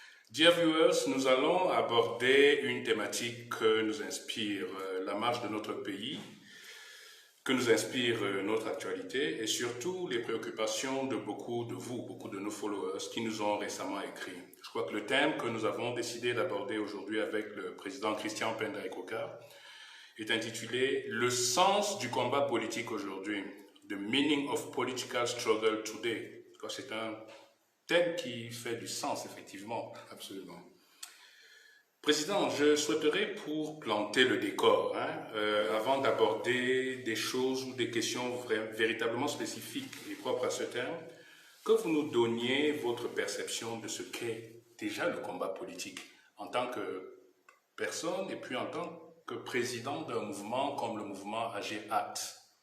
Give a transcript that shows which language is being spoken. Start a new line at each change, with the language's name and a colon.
English: Dear viewers,
French: nous allons aborder une thématique que nous inspire la marche de notre pays, que nous inspire notre actualité et surtout les préoccupations de beaucoup de vous, beaucoup de nos followers qui nous ont récemment écrit. Je crois que le thème que nous avons décidé d'aborder aujourd'hui avec le président Christian Pendai Koka est intitulé « Le sens du combat politique aujourd'hui ».
English: The meaning of political struggle today.
French: C'est un thème qui fait du sens, effectivement. Absolument. Président, je souhaiterais, pour planter le décor, avant d'aborder des choses ou des questions véritablement spécifiques et propres à ce thème, que vous nous donniez votre perception de ce qu'est déjà le combat politique en tant que personne et puis en tant que président d'un mouvement comme le mouvement AG-ACT.